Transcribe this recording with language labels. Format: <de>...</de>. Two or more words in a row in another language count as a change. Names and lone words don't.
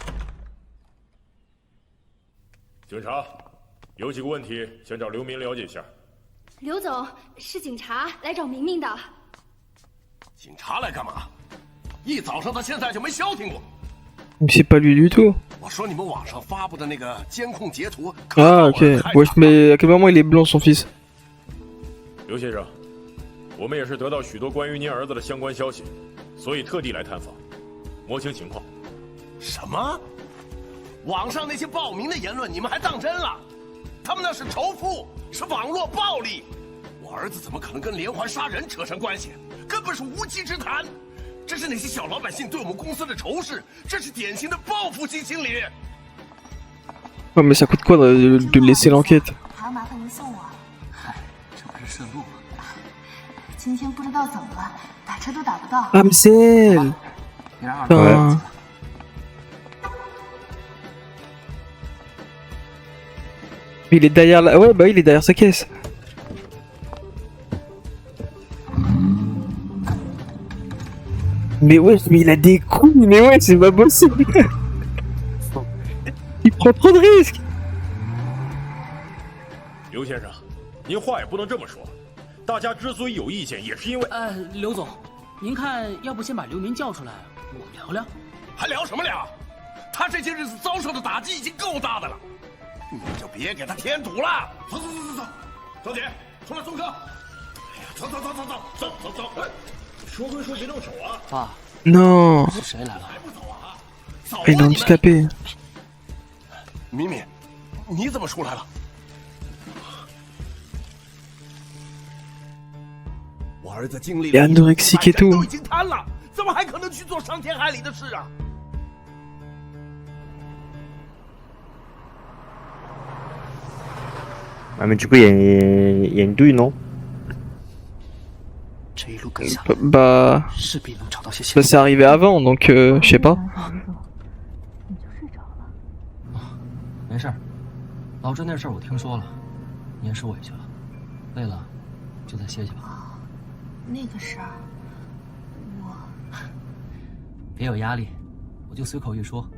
<zh>警察，有几个问题想找刘明了解一下。刘总是警察来找明明的。警察来干嘛？一早上到现在就没消停过。</zh> <fr>C'est pas lui du tout.</fr> <zh>我说你们网上发布的那个监控截图。</zh> <fr>Ah ok. Wesh, mais à quel moment il est blanc son fils?</fr> <zh>刘先生，我们也是得到许多关于您儿子的相关消息，所以特地来探访，摸清情况。什么？网上那些暴民的言论你们还当真了？他们那是仇富，是网络暴力。我儿子怎么可能跟连环杀人扯上关系？根本是无稽之谈。这是那些小老百姓对我们公司的仇视，这是典型的报复性心理。</zh> <fr>Ouais, mais ça coûte quoi de laisser l'enquête?</fr> <zh>还要麻烦您送我。嗨，这不是顺路吗？今天不知道怎么了，打车都打不到。</zh> <fr>Amsel!</fr> <zh>别让二</zh> <fr>Putain. Il est derrière la... Ouais, bah il est derrière sa caisse. Mais ouais, mais il a des couilles, mais ouais, c'est pas possible. Il prend trop de risques.</fr> <zh>刘先生，您话也不能这么说。大家之所以有意见，也是因为…… 刘总，您看，要不先把刘明叫出来，我们聊聊？还聊什么聊？他这些日子遭受的打击已经够大的了，你们就别给他添堵了。走，小姐，出来送客。哎呀，走，哎，说归说，别动手啊！爸，</zh> <fr>Non.</fr> <zh>是谁来了？</zh> <fr>Il est handicapé.</fr> <zh>敏敏，你怎么出来了？我儿子经历了</zh> <fr>anorexique et tout</fr> <zh>都已经瘫了，怎么还可能去做伤天害理的事啊？</zh> <fr>Ah, mais du coup, il y a une douille, non?</fr> <zh>这一路跟下</zh> <fr>Bah...</fr> <zh>势必能找到些</zh> <fr>Ça</fr> <zh>线</zh> <fr>s'est arrivé avant, donc je sais pas.</fr> <zh>你就睡着了。没事儿，老郑那事儿我听说了，你也受委屈了，累了就再歇歇吧。那个事儿，我别有压力，我就随口一说。</zh>